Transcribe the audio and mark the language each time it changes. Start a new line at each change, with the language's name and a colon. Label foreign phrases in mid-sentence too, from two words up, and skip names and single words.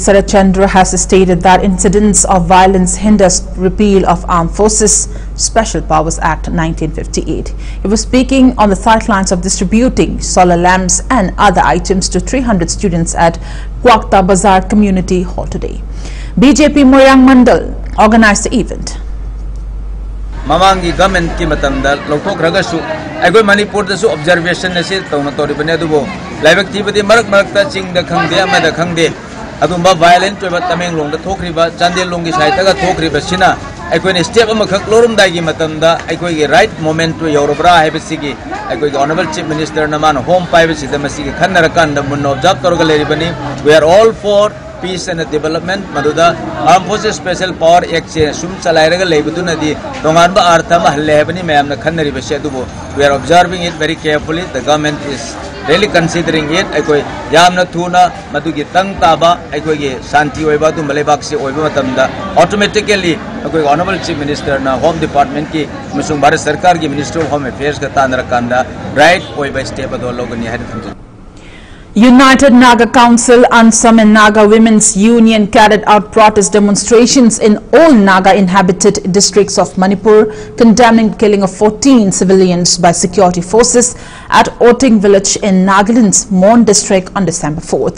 English: Sarachandra has stated that incidents of violence hinders repeal of Armed Forces Special Powers Act 1958. He was speaking on the sidelines of distributing solar lamps and other items to 300 students at Kwakta Bazar Community Hall today. BJP Moirang Mandal organized the event.
Manipuri: Mamangi government ki matamda lokok ragasu agoi Manipur da su observation na se tawna tori bane adubo
English: live activity
Manipuri: marak ta ching da khangde ama da khangde adumba violent ba tameng long da thokri ba chandel long gi sai ta ga thokri ba sina ꯑꯩꯈꯣꯏꯅ ꯁ꯭ꯇꯦꯞ ꯑꯃꯈꯛ ꯂꯧꯔꯝꯗꯥꯏꯒꯤ ꯃꯇꯝꯗ ꯑꯩꯈꯣꯏꯒꯤ
English: right moment
Manipuri: ꯌꯧꯔꯕ꯭ꯔꯥ ꯍꯥꯏꯕꯁꯤꯒꯤ ꯑꯩꯈꯣꯏꯒꯤ
English: honorable chief minister
Manipuri: ꯃꯥꯅ ꯍꯣꯝ ꯄꯥꯏꯕꯁꯤꯗ ꯃꯁꯤꯒꯤ ꯈꯟꯅꯔꯀꯥꯟꯗ ꯃꯨꯟꯅ ꯑꯣꯕꯖꯥꯔꯕ ꯇꯧꯔꯒ ꯂꯩꯔꯤꯕꯅꯤ.
English: We are all for peace and development.
Manipuri: Maduda Armed Forces Special Power Act sum chalairaga leibudunadi tonganba artha ma halle habani mayamna khannari base adubu
English: we are observing it very carefully. The government is really considering it.
Manipuri: Aikoi yamna thuna madugi tang taba aikoi ge shanti oiba du malebak se oiba matamda automatically aikoi
English: honorable chief minister
Manipuri: na
English: home department
Manipuri: ki musung bharat sarkar ki
English: minister of home affairs
Manipuri: ka tanra kanda right oiba step ado logani hadithun.
English: United Naga Council Ansam and Naga Women's Union carried out protest demonstrations in all Naga inhabited districts of Manipur, condemning the killing of 14 civilians by security forces at Oting village in Nagaland's Mon district on December 4th.